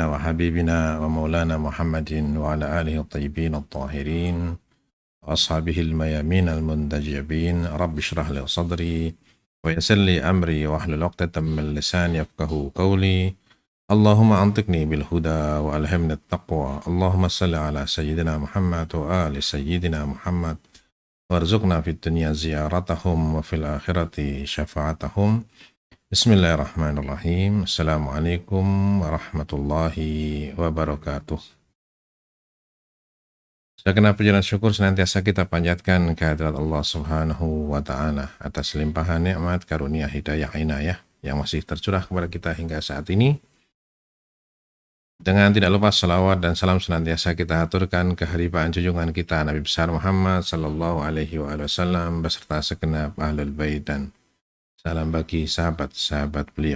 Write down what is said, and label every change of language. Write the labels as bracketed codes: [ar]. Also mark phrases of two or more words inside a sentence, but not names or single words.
[ar] وحبيبنا ومولانا محمد وعلى آله الطيبين الطاهرين وأصحابه الميامين المنتجبين رب اشرح لي صدري ويسر لي أمري واحلل عقدة من لساني يفقهوا قولي اللهم أنطقني بالهدى وألهمني التقوى اللهم صل على سيدنا محمد وآل سيدنا محمد وارزقنا في الدنيا زيارتهم وفي الآخرة شفاعتهم. بسم الله الرحمن الرحيم. السلام عليكم ورحمة الله وبركاته. [id] Segenap puji dan syukur senantiasa kita panjatkan kehadirat Allah [ar] سبحانه وتعالى [id] atas limpahan nikmat karunia hidayah inayah yang masih tercurah kepada kita hingga saat ini. Dengan tidak lupa salawat dan salam senantiasa kita aturkan keharibaan junjungan kita Nabi besar Muhammad [ar] صلى الله عليه وسلم [id] beserta segenap [ar] أهل البيت [id] dan salam bagi sahabat-sahabat beliau.